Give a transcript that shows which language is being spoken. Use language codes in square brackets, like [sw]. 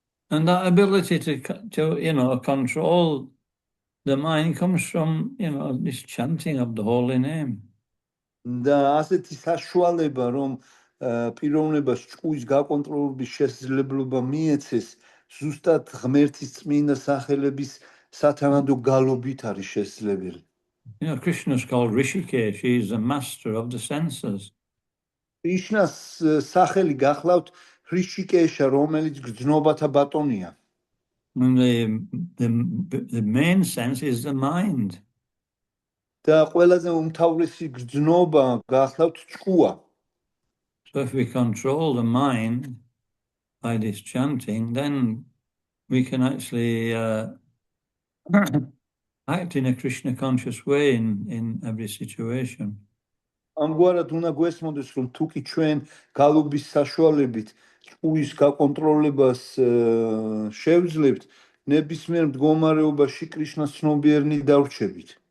[en] And that ability to control the mind comes from, this chanting of the holy name. [ka] და ასეთი საშუალება, რომ პიროვნებას ჭკუის გაკონტროლების შესაძლებლობა მიეცეს, ზუსტად ღმერთის წმინდა სახელების სათანადო გალობით არის შესაძლებელი. [en] Krishna is called Rishikesh. He is the master of the senses. [ka] კრიშნას სახელი გახლავთ რიშიკეშა, რომელიც გრძნობათა ბატონია. [en] And the main sense is the mind. [ka] და ყველაზე უმთავრესი გრძნობა გახლავთ ჭკუა. [en] So if we control the mind by this chanting, then we can actually act in a Krishna conscious way in every situation. [ka] ამგვარად უნდა გვესმოდეს, რომ თუ კი ჩვენ გალობის საშუალებით ჭკუის გაკონტროლებას შევძლებთ, ნებისმიერ მდგომარეობაში კრიშნას ცნობიერნი დავრჩებით.